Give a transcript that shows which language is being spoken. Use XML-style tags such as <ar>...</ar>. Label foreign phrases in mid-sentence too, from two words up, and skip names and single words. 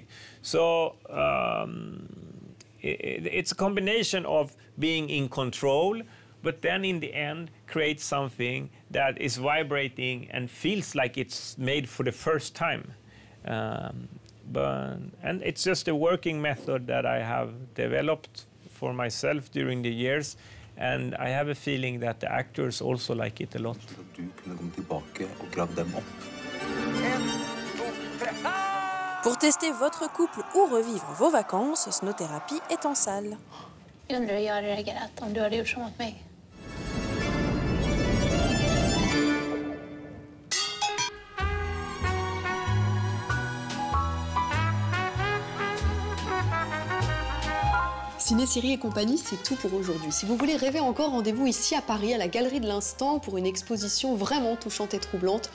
<en>So it's a combination of being in control, but then in the end, create something that is vibrating and feels like it's made for the first time. And it's just a working method that I have developed for myself during the years, and I have a feeling that the actors also like it a lot.</en> <fr>Pour tester votre couple ou revivre vos vacances, Snow-thérapie est en salle.</fr> <sv>Jag undrar hur jag hade reagerat om du hade gjort så mot mig.</sv> <fr>Ciné, Série et compagnie, c'est tout pour aujourd'hui. Si vous voulez rêver encore, rendez-vous ici à Paris, à la Galerie de l'Instant, pour une exposition vraiment touchante et troublante.</fr>